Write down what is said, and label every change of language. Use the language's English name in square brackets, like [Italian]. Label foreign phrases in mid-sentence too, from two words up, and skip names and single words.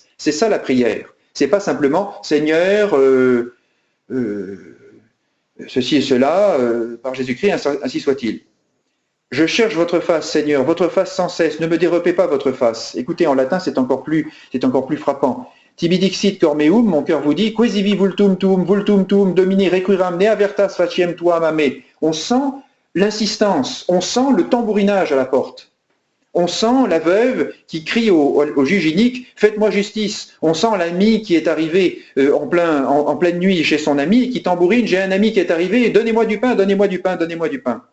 [French] C'est ça la prière. C'est pas simplement, Seigneur, ceci et cela, par Jésus-Christ, ainsi soit-il. Je cherche votre face, Seigneur, votre face sans cesse, ne me dérobez pas votre face. Écoutez, en latin, c'est encore plus frappant. [Latin] Tibi dixit cor meum, [French] mon cœur vous dit, [Latin] quesivi vultum tuum, domini requiram, ne avertas faciem tuam ame. [French] On sent l'insistance, on sent le tambourinage à la porte. On sent la veuve qui crie au juge inique, faites-moi justice. On sent l'ami qui est arrivé en pleine nuit chez son ami et qui tambourine, j'ai un ami qui est arrivé, donnez-moi du pain, donnez-moi du pain, donnez-moi du pain.